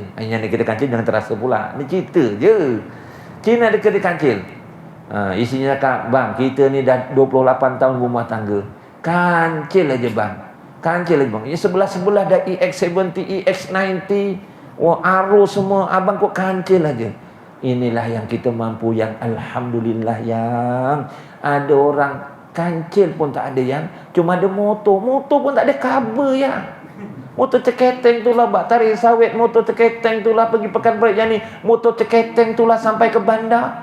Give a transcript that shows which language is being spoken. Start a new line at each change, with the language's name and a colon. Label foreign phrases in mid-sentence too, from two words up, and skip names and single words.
Malay: Yang kita kancil jangan terasa pula. Ni cerita je. Cina ada kedai kancil. Isinya cakap, bang, kita ni dah 28 tahun rumah tangga. Kancil aja bang. Kancil aja bang. Ya sebelah-sebelah dah EX70, EX90, Aro semua. Abang kok kancil aja. Inilah yang kita mampu, yang alhamdulillah yang ada orang kancil pun tak ada, yang cuma ada motor pun tak ada cover ya. Motor ceketeng tu lah bak tarik sawit, motor ceketeng tu lah pergi pekan baik yang ni, motor ceketeng tu lah sampai ke bandar.